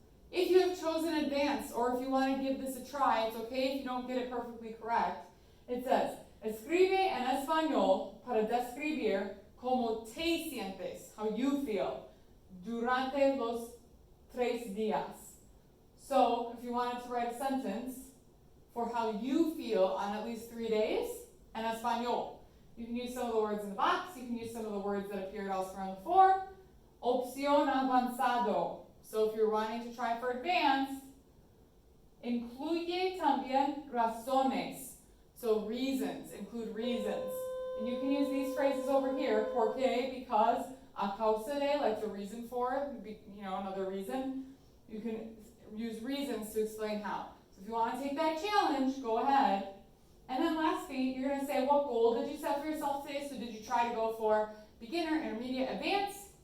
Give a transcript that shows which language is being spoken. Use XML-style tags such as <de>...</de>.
<en>If you have chosen advanced, or if you want to give this a try, it's okay if you don't get it perfectly correct. It says,</en> <es>escribe en español para describir cómo te sientes,</es> <en>how you feel,</en> <es>durante los 3 días.</es> <en>So, if you wanted to write a sentence for how you feel on at least 3 days,</en> <es>en español.</es> <en>You can use some of the words in the box, you can use some of the words that appeared elsewhere on the floor.</en> <es>Opción avanzado.</es> <en>So if you're wanting to try for advanced,</en> <es>incluye también razones.</es> <en>So reasons, include reasons. And you can use these phrases over here,</en> <es>porque,</es> <en>because,</en> <es>a causa de,</es> <en>like the reason for, another reason. You can use reasons to explain how. So if you want to take that challenge, go ahead. And then lastly, you're going to say, what goal did you set for yourself today? So did you try to go for beginner, intermediate, advanced?</en>